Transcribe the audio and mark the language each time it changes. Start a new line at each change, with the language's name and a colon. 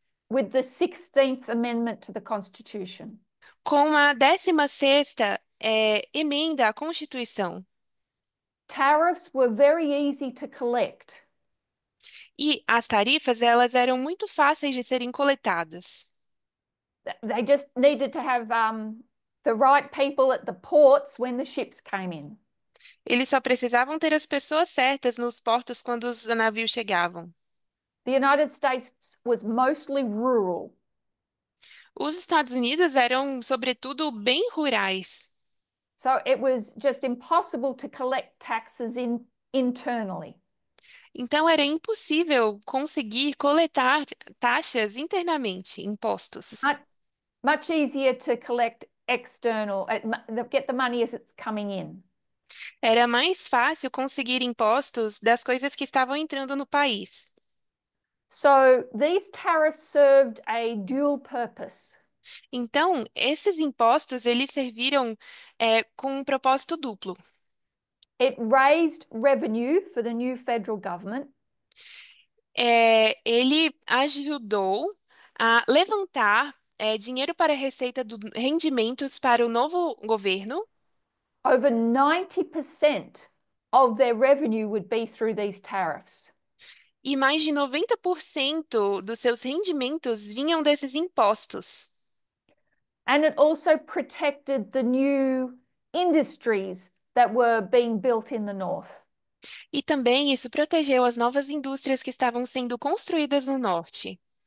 English: with the 16th Amendment to the Constitution.
Portuguese: com a 16ª emenda à Constituição.
English: Tariffs were very easy to collect.
Portuguese: E as tarifas, elas eram muito fáceis de serem coletadas.
English: They just needed to have the right people at the ports when the ships came in.
Portuguese: Eles só precisavam ter as pessoas certas nos portos quando os navios chegavam.
English: The United States was mostly rural.
Portuguese: Os Estados Unidos eram, sobretudo, bem rurais.
English: So it was just impossible to collect taxes internally.
Portuguese: Então era impossível conseguir coletar taxas internamente, impostos.
English: Much easier to collect external, get the money as it's coming in.
Portuguese: Era mais fácil conseguir impostos das coisas que estavam entrando no país.
English: So these tariffs served a dual purpose.
Portuguese: Então, esses impostos, eles serviram com um propósito duplo.
English: It raised revenue for the new federal government.
Portuguese: Ele ajudou a levantar dinheiro para a receita de rendimentos para o novo governo.
English: Over 90% of their revenue would be through these tariffs.
Portuguese: E mais de 90% dos seus rendimentos vinham desses impostos.
English: And it also protected the new industries that were being built in the north.
Portuguese: E também isso protegeu as novas indústrias que estavam sendo construídas no norte.